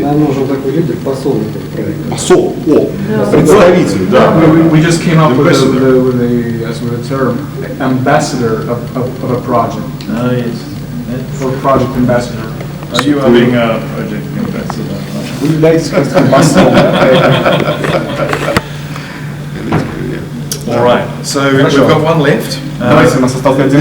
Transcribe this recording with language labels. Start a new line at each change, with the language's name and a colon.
Russian: Нам нужен такой лидер, посол этого проекта. Посол, Да. представитель, да.
English: we just came up with Ambassador. a term, ambassador of a project, Oh, yes. or project ambassador. You are being a project ambassador.
Russian: Вы являетесь как посол, да?
English: All right, so we've
Russian: Хорошо.
English: got one left.
Russian: Давайте, у нас остался один